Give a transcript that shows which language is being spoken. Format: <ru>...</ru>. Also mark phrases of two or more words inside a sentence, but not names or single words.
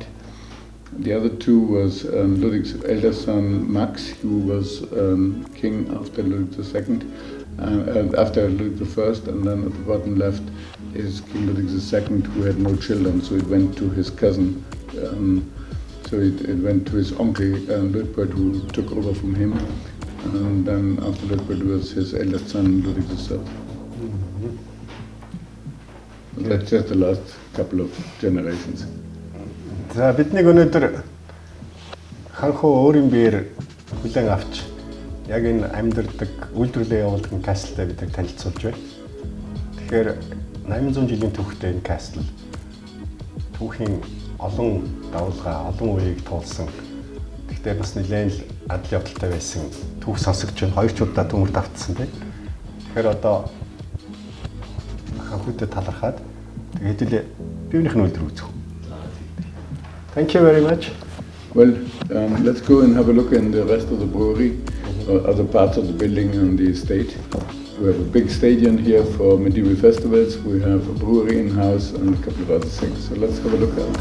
<en>The other two was Ludwig's elder son Max, who was king after Ludwig II, after Ludwig I, and then at the bottom left is King Ludwig II, who had no children, so it went to his cousin. So it went to his uncle Luitpold, who took over from him, and then after Luitpold was his eldest son Ludwig III. That's just the last couple of generations.</en> <mn>За бидний өнөөдөр ханхуу өөрийн биеэр хүлээн авч яг энэ амьдардаг үйлдвэрлэлээ явуулдаг кастлтай бид танилцуулж байна. Тэгэхээр 800 жилийн түүхтэй энэ кастл түүхийн олон давалгаа, олон үеийг туулсан. Гэхдээ бас нэлээд л адал явдалтай байсан түүх сонсогч байна. Хоёр ч удаа төмөр давтсан тийм. Тэгэхээр одоо ханхуутай талархаад тэгээд биеийнх нь үйлдвэр үзэх.</mn> <en>Thank you very much. Well, let's go and have a look in the rest of the brewery, other parts of the building and the estate. We have a big stadium here for medieval festivals. We have a brewery in-house and a couple of other things. So let's have a look at it.</en>